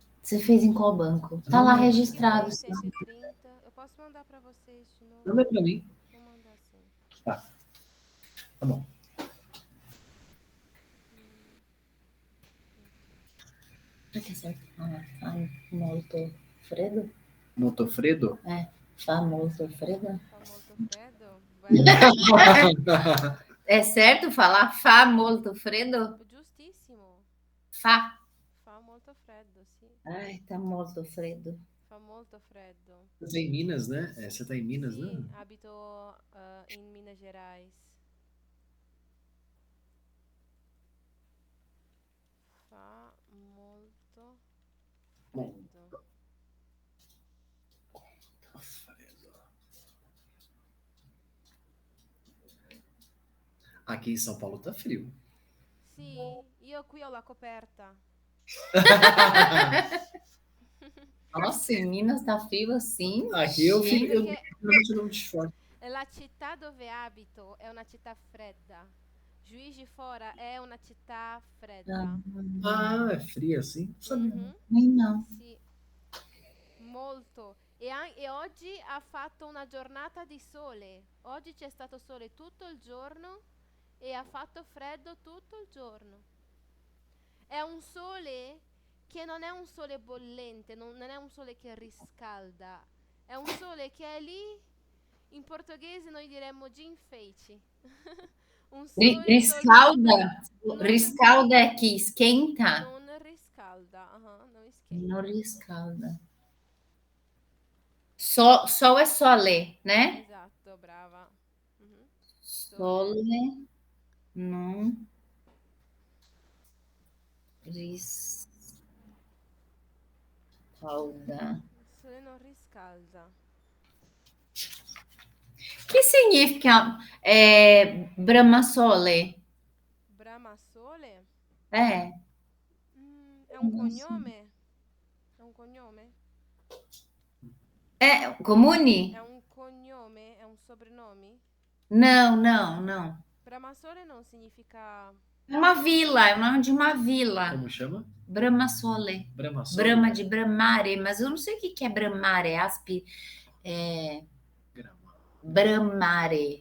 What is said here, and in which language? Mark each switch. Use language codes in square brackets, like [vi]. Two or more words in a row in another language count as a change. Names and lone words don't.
[pt] Você fez em qual banco? Tá Não, lá não. registrado. 130. Eu posso mandar para vocês de novo? Manda pra mim. Vou mandar sim. Tá, tá bom. Será que é certo? [it] Molto Fredo? Motofredo? Famoso Fredo? Famoso Fredo? [pt] Vai. É certo falar [it] Fá molto Fredo? Giustissimo. Fá. Fa molto freddo, sì. Ai, tá molto Fredo. Fa molto freddo. [pt] Você tá em Minas, né? Você tá em Minas, né? [it] Sì, abito in Minas Gerais. Fa molto freddo. [pt] Aqui em São Paulo tá frio. [it] Sì, io qui ho la coperta. [pt] Nossa, em Minas tá frio assim? Aqui eu fico, eu [it] Perché [pt] geralmente não me short. [it] la città dove abito è una città fredda. Juiz de Fora è una città fredda. [pt] Ah, é frio assim? Não sabia. Mhm. Nem não. [it] Sì, molto. E oggi ha fatto una giornata di sole. Oggi c'è stato sole tutto il giorno e ha fatto freddo tutto il giorno. È un sole che non è un sole bollente, non è un sole che riscalda. È un sole che è lì. In portoghese noi diremmo [pt] de enfeite. [it] Un sole Riscalda? soltanto non, Riscalda é que esquenta? non riscalda, non [pt] Não esquenta. riscalda. Sol é sole, né? [it] Esatto, brava. Mhm. Sole. [pt] Sole não riscalda. [it] Il sole non riscalda. [pt] Que significa Brahmasole? Bramasole? É. [it] È un cognome? È un cognome? É comune? È un cognome? È un sobrenome? [pt] Não, não, não. [it] Bramasole non significa... [pt] É uma vila, é o nome de uma vila. Como chama? Brahmasole. Brahmasole? Brahma de Brahmare, mas eu não sei o que é Brahmare, Grama. Brahmare.